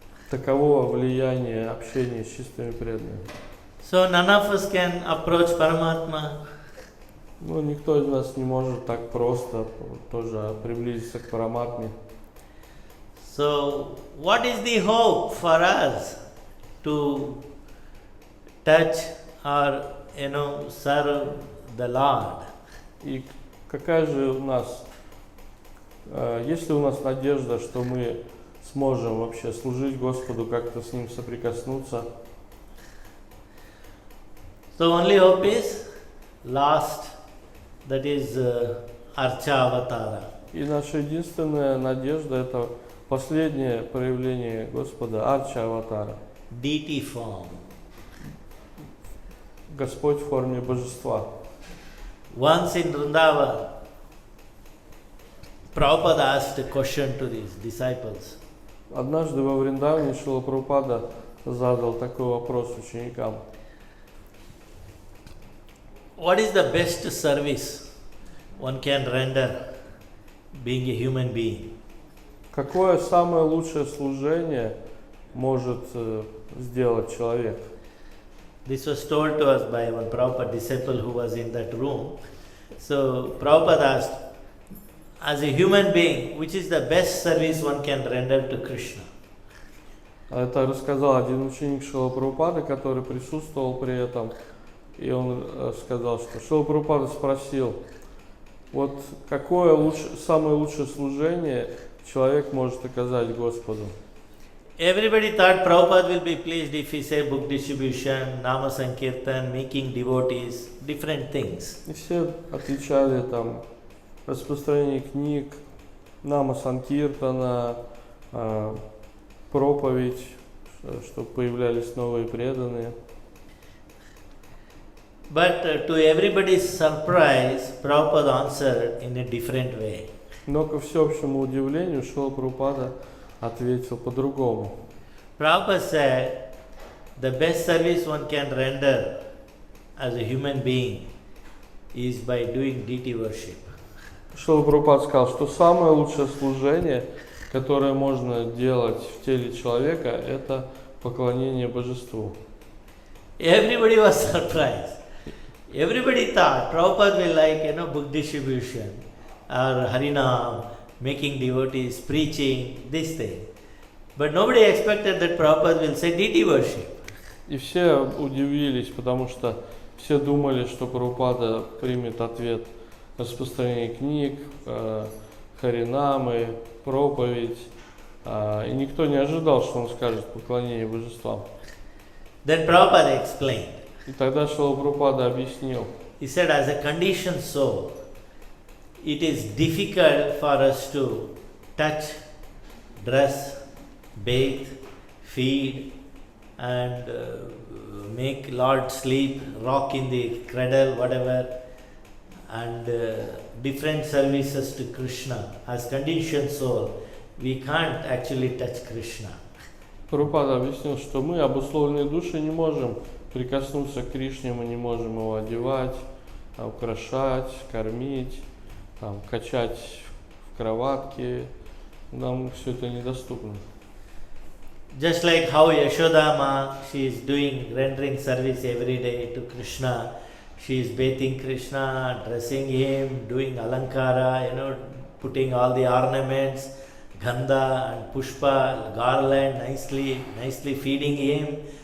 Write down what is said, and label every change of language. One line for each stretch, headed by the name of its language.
Russian: Таково влияние общения с чистыми преданными.
English: So none of us can approach Paramatma.
Russian: Ну, никто из нас не может так просто тоже приблизиться к Параматме.
English: So what is the hope for us to touch or serve the Lord?
Russian: И какая же у нас, есть ли у нас надежда, что мы сможем вообще служить Господу, как-то с Ним соприкоснуться?
English: So only hope is last, that is Archa.
Russian: И наша единственная надежда — это последнее проявление Господа, Арча Аватара.
English: Deity form.
Russian: Господь в форме Божества.
English: Once in Vrindavan, Prabhupada asked a question to his disciples.
Russian: Однажды во Вриндаване Шрила Прабхупада задал такой вопрос ученикам.
English: What is the best service one can render being a human being?
Russian: Какое самое лучшее служение может сделать человек?
English: This was told to us by one Prabhupada disciple who was in that room. So Prabhupada asked, as a human being, which is the best service one can render to Krishna?
Russian: Это рассказал один ученик Шрила Прабхупады, который присутствовал при этом. И он сказал, что Шрила Прабхупада спросил, вот какое самое лучшее служение человек может оказать Господу?
English: Everybody thought Prabhupada will be pleased if he say book distribution, Nama Sankirtan, making devotees, different things.
Russian: И все отвечали там распространение книг, Нама Санкиртана, проповедь, чтобы появлялись новые преданные.
English: But to everybody's surprise, Prabhupada answered in a different way.
Russian: Но ко всеобщему удивлению Шрила Прабхупада ответил по-другому.
English: Prabhupada said, the best service one can render as a human being is by doing deity worship.
Russian: Шрила Прабхупада сказал, что самое лучшее служение, которое можно делать в теле человека, это поклонение Божеству.
English: Everybody was surprised. Everybody thought Prabhupada will like, book distribution or Harinam, making devotees, preaching, this thing. But nobody expected that Prabhupada will say deity worship.
Russian: И все удивились, потому что все думали, что Прабхупада примет ответ распространение книг, харинамы, проповедь. И никто не ожидал, что он скажет поклонение Божествам.
English: Then Prabhupada explained.
Russian: И тогда Шрила Прабхупада объяснил.
English: He said, as a conditioned soul, it is difficult for us to touch, dress, bathe, feed, and make Lord sleep, rock in the cradle, whatever, and different services to Krishna. As conditioned soul, we can't actually touch Krishna.
Russian: Прабхупада объяснил, что мы, обусловленные души, не можем прикоснуться к Кришне, мы не можем его одевать, украшать, кормить, качать в кроватке. Нам все это недоступно.
English: Just like how Yashodama, she is rendering service every day to Krishna. She is bathing Krishna, dressing him, doing alankara, putting all the ornaments, gandha and pushpa, garland, nicely feeding him.